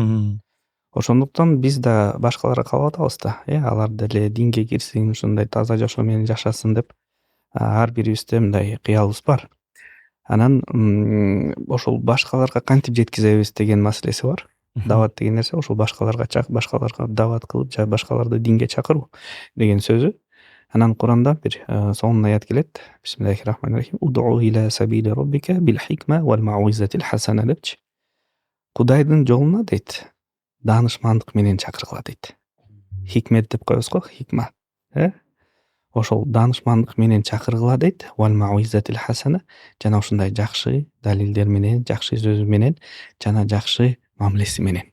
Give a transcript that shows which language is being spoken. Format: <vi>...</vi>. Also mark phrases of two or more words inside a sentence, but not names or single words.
<ky>Ошондуктан биз да башкаларга каалап атабыз да, алар деле динге кирсин, ушундай таза жашоо менен жашасын деп ар бирибизде мындай кыялыбыз бар. Анан ошол башкаларга кантип жеткизебиз деген маселеси бар. дават деген нерсе ошол башкаларга дават кылып же башкаларды динге чакыруу деген сөзү. Анан Куранда бир сонун аят келет.</ky> <ar>بسم الله الرحمن الرحيم ادع إلى سبيل ربك بالحكمة والموعظة الحسنة депчи.</ar> <ky>Кудайдын жолуна дейт, даанышмандык менен чакыргыла дейт. Хикмет деп коебуз го, хикма. Ошол даанышмандык менен чакыргыла дейт.</ky> <ar>والموعظة الحسنة,</ar> <ky>жана ушундай жакшы далилдер менен, жакшы сөзү менен, жана жакшы мамилеси менен.</ky>